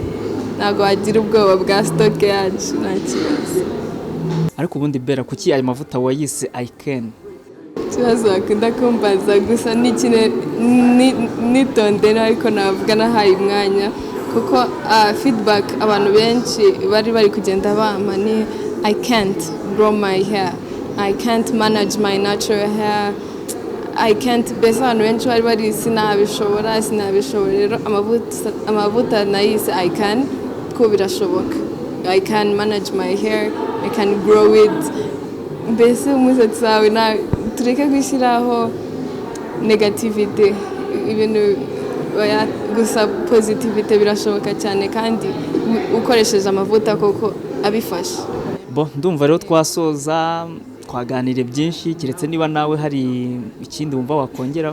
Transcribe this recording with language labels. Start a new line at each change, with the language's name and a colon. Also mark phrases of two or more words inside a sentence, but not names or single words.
Kinyarwanda: Ntabwo wagira ubwoba bwa stock yacu, nta kibazo. Ariko ubundi Bella, kuki aya mavuta wayise
English: I can?
Kinyarwanda: Ikibazo wakunda kumbaza, gusa nitondera ariko navuga nahaye umwanya, kuko feedback abantu benshi bari kugenda bampa ni
English: I can't grow my hair, I can't manage my natural hair, I can't.
Kinyarwanda: Bese abantu benshi bari sinabishobora. Rero amavuta nayise
English: I can,
Kinyarwanda: ko birashoboka.
English: I can manage my hair, I can grow it.
Kinyarwanda: Bese umusatsi wawe tureke gushyiraho negativite, ibintu gusa positivite birashoboka cyane, kandi ukoresheje amavuta koko abifasha. Ndumva rero twasoza twaganire byinshi, kiretse niba nawe hari ikindi wumva wakongeraho.